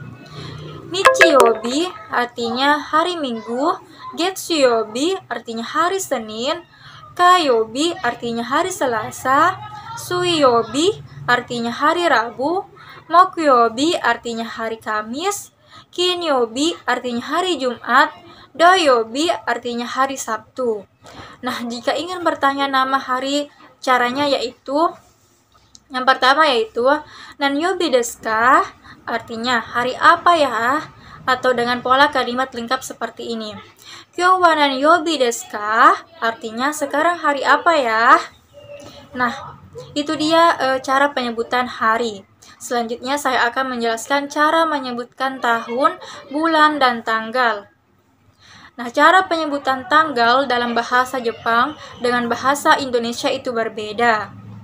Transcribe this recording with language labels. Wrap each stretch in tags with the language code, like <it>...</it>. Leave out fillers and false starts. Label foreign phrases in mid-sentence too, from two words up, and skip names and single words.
<id>Nichiyobi artinya hari Minggu, Getsuyobi artinya hari Senin, Kayobi artinya hari Selasa, Suiyobi artinya hari Rabu, Mokuyobi artinya hari Kamis, Kinyobi artinya hari Jumat, Doyobi artinya hari Sabtu. Nah, jika ingin bertanya nama hari, caranya yaitu yang pertama yaitu</id> <ja>何曜日ですか?</ja> <id>Artinya hari apa ya? Atau dengan pola kalimat lengkap seperti ini.</id> <ja>今日は何曜日ですか?</ja> <id>Artinya sekarang hari apa ya? Nah, itu dia cara penyebutan hari. Selanjutnya saya akan menjelaskan cara menyebutkan tahun, bulan, dan tanggal. Nah, cara penyebutan tanggal dalam bahasa Jepang dengan bahasa Indonesia itu berbeda.</id>